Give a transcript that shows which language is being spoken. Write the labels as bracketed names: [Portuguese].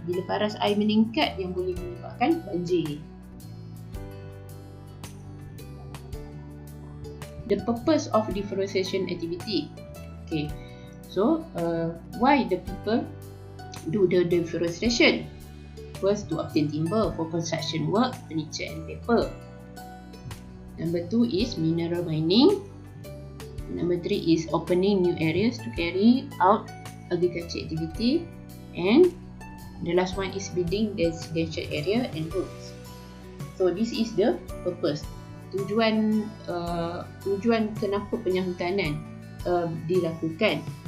[Malay] Bila paras air meningkat yang boleh menyebabkan banjir. [English] The purpose of deforestation activity. Okay, so why the people do the deforestation? First, to obtain timber for construction work, furniture and paper. Number 2 is mineral mining. Number 3 is opening new areas to carry out agriculture activity. And the last one is building residential area and roads. So this is the purpose. [Malay] Tujuan kenapa penyahutanan dilakukan.